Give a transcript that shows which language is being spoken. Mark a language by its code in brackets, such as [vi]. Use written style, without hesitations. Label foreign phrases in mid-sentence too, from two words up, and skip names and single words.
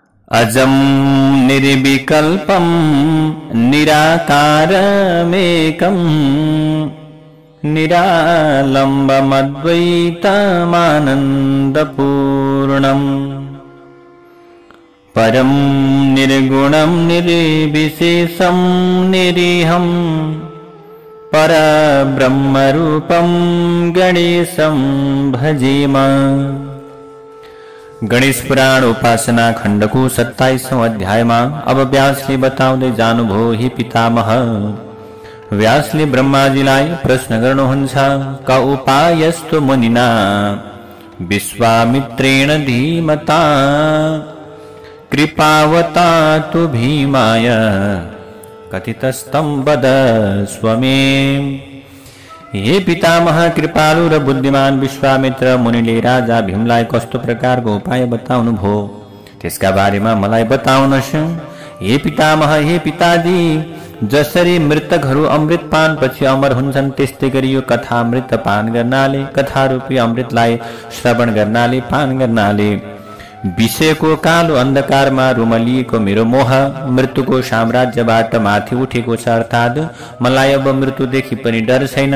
[sa] अजं निर्विकल्पं निराकारमेकं निरालम्बमद्वैतमानन्दपूर्णम् परं निर्गुणं निर्विशेषं निरीहं परब्रह्मरूपं गणेशं भजेम। [ne] गणेश पुराण उपासना खण्ड को [hi] 27वां अध्याय में [ne] अब व्यासले बताउँदै जानुभयो। हे पितामह, व्यासले ब्रह्माजीलाई प्रश्न गर्नुहुन्छ, [sa] क उपायस्तु मुनिना विश्वामित्रेण धीमता कृपावता तु भीमाय कथितस्तं वदस्व मे। [ne] हे पितामह, कृपालु र बुद्धिमान विश्वामित्र मुनिले राजा भीमलाई कस्तो प्रकारको उपाय बताउनु भो, त्यसका बारेमा मलाई बताउनुहोस्। हे पितामह, हे पिताजी, जसरी मृतकहरू अमृत पान पछि अमर हुन्छन्, त्यस्तै गरी यो कथा अमृत पान गर्नाले, कथा रूपी अमृतलाई श्रवण गर्नाले, पान गर्नाले विषयको कालो अन्धकारमा रुमलिएको मेरो मोह मृत्युको साम्राज्यबाट माथि उठेको छ, अर्थात् मलाई अब मृत्युदेखि पनि डर छैन।